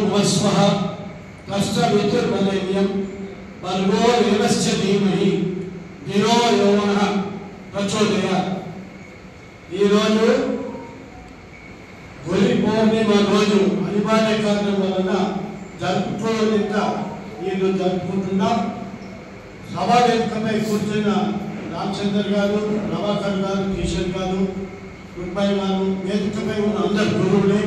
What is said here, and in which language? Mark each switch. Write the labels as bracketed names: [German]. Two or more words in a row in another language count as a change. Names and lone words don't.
[Sanskrit] स्वः कष्टवितुर्वरेण्यं भर्गो देवस्य धीमहि धियो यो नः प्रचोदयात्। [Telugu] ఈ రోజు హోలీ పౌర్ణిమ రోజు అనివార్య కారణం వలన జరుపుకోలేక ఈరోజు జరుపుకుంటున్నాం. సభా వేదికపై కూర్చున్న రామచంద్ర గారు, ప్రభాకర్ గారు, కిషన్ గారు, గుడ్బాయి గారు, వేదికపై ఉన్న అందరు గురువులే.